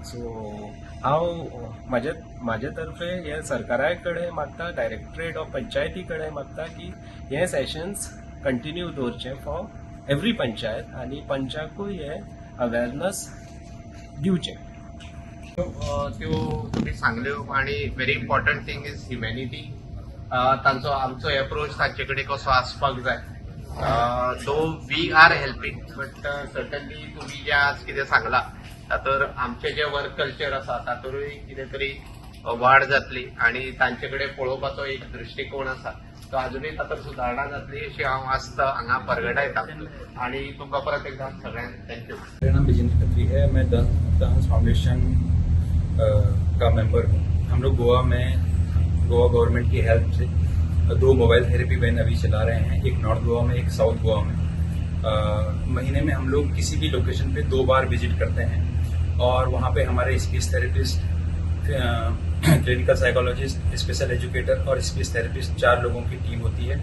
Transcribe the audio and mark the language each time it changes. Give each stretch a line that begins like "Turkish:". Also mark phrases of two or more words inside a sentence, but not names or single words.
Konkani: सो हांव म्हाजे तर्फे हे सरकारा कडेन मागता,
English: Directorate of Panchayats
Konkani: कडेन मागता की हे सेशन्स कंटिन्यू दवरचे
English: for every panchayat
Konkani: आनी पंचाकूय हे अवेरनेस दिवचें. त्यो तुमी सांगल्यो आनी
English: very important thing is humanity.
Konkani: तांचो आमचो एप्रोच तांचे कडेन कसो आसपाक जाय.
English: so we are helping but certainly
Konkani: तुमी जे आज कितें सांगलां तातूंत आमचें जें वर्क कल्चर आसा तातूंतय कितें तरी वाड जातली आनी तांचे कडेन पळोवपाचो एक दृश्टीकोन आसा तो अजूनय तातूंत सुदारणा जातली अशी हांव आस्त हांगा परगटायता. आनी तुमकां परत एकदा सगळ्यांक थँक्यू.
Hindi: मेरा नाम विजेंद्र खत्री है. मैं डांस फाउंडेशन का मेंबर हूँ. हम लोग गोवा गवर्नमेंट की हेल्प से 2 मोबाइल थेरेपी वैन अभी चला रहे हैं, एक नॉर्थ गोवा में, एक साउथ गोवा में. महीने में हम लोग किसी भी लोकेशन पे 2 बार विजिट करते हैं और वहाँ पे हमारे स्पीच थेरेपिस्ट, क्लिनिकल साइकोलॉजिस्ट, स्पेशल एजुकेटर और स्पीच थेरेपिस्ट 4 लोगों की टीम होती है.